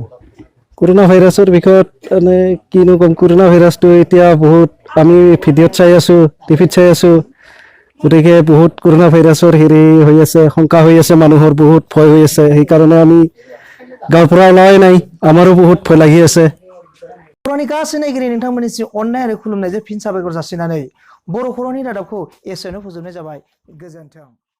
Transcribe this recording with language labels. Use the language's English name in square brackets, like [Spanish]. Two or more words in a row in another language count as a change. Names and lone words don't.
[Assamese] কৰোনা ভাইৰাছৰ বিষয়ত মানে কিনো ক'ম কৰোনা ভাইৰাছটো এতিয়া বহুত আমি ভিডিঅ'ত চাই আছো টিভিত চাই আছো গতিকে বহুত কৰোনা ভাইৰাছৰ হেৰি হৈ আছে শংকা হৈ আছে মানুহৰ বহুত ভয় হৈ আছে সেইকাৰণে আমি গাঁৱৰ পৰা ওলাই নাই আমাৰো বহুত ভয় লাগি আছে [Bodo] खौरांनि गासै नायगिरि नोंथांमोननिसिम अननाय आरो खुलुमनायजों फिन साबायखर जासिनानै बर' खौरांनि रादाबखौ एसेयावनो फोजोबनाय जाबाय गोजोन्थों